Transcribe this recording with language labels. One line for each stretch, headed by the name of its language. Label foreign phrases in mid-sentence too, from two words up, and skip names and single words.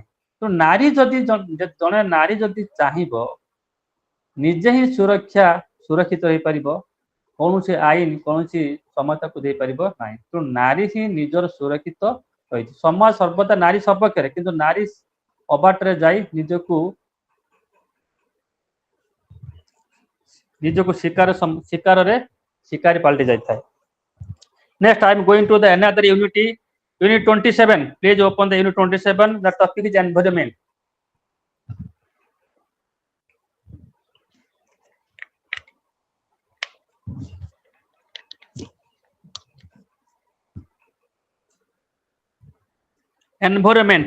Odia: ତ ନାରୀ ଯଦି ଜଣେ ନାରୀ ଯଦି ଚାହିଁବ ନିଜେ ହିଁ ସୁରକ୍ଷିତ ହେଇପାରିବ, କୌଣସି ଆଇନ କୌଣସି ସମସ୍ୟାକୁ ଦେଇପାରିବ ନାହିଁ। ତେଣୁ ନାରୀ ହିଁ ନିଜର ସୁରକ୍ଷିତ ରହିଛି। ସମାଜ ସର୍ବଦା ନାରୀ ସପକ୍ଷରେ, କିନ୍ତୁ ନାରୀ ଅବାଟରେ ଯାଇ ନିଜକୁ ଶିକାରୀ ପାଲଟି ଯାଇଥାଏ।
English: Next, I am going to the another unit 27. Please open the unit 27. The topic is environment. Environment.